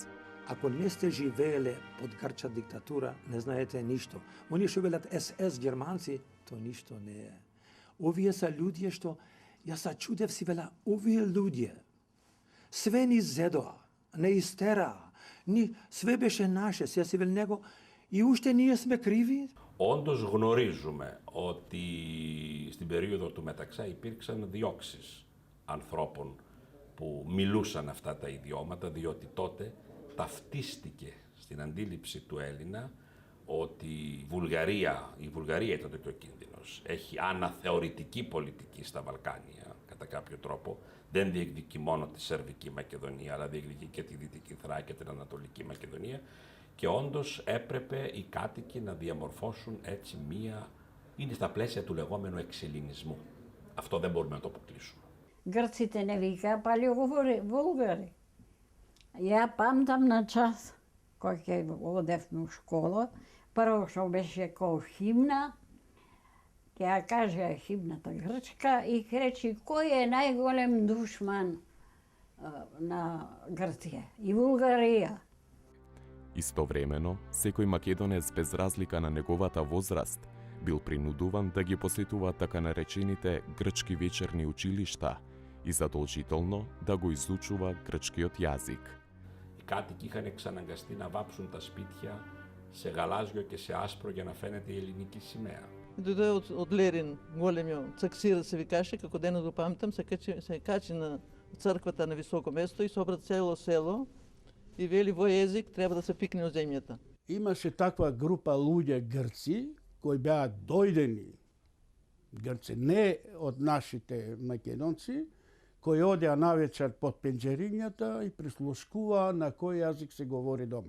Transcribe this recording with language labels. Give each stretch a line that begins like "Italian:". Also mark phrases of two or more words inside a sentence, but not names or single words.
Macedonian: Ако не сте живееле под грчка диктатура, не знаете ништо. Они што велат СС германци, то ништо не е. Овие са луѓе што, јас се чудев си вела, овие луѓе, све ни зедоа, не истераа, све беше наше, се си вел него, и уште ние сме κρίви.
Greek: Όντως γνωρίζουμε ότι στην περίοδο του Μεταξά υπήρξαν διώξεις ανθρώπων που μιλούσαν αυτά τα ιδιώματα, διότι τότε ταυτίστηκε στην αντίληψη του Έλληνα ότι η Βουλγαρία τότε και ο κίνδυνος έχει αναθεωρητική πολιτική στα Βαλκάνια, κατά κάποιο τρόπο. Δεν διεκδικεί μόνο τη Σερβική Μακεδονία, αλλά διεκδικεί και τη Δυτική Θράκη και την Ανατολική Μακεδονία. Και όντως έπρεπε οι κάτοικοι να διαμορφώσουν έτσι είναι στα πλαίσια του λεγόμενου εξελληνισμού. Αυτό δεν μπορούμε να το αποκλείσουμε.
Macedonian: Грците не вика, пали говори Булгари. Ја памтам на час, кој ќе одевме у школа, прво што беше кој химна, ќе ја кажа химната грчка и речи кој е најголем душман на Грција и Булгарија. Истовремено, секој македонец без разлика на неговата возраст бил принудуван да ги посетува така наречените грчки вечерни училишта и задолжително да го изучува грчкиот јазик.
Greek: Οι κάτοικοι είχαν εξαναγκαστεί να βάψουν τα σπίτια σε γαλάζιο και σε άσπρο για να φαίνεται η ελληνική σημαία.
Macedonian: Дојде од Лерин, големиот цаксир се викаше, како денес го памтам, се качи на црквата на високо место и собра цело село и вели вој език треба да се пикне од земјата. Имаше таква група луѓе грци кои беа дојдени грци, не од нашите македонци, кои одеа навечер под пенџерињата и прислушкуваа на кој јазик се говори дома.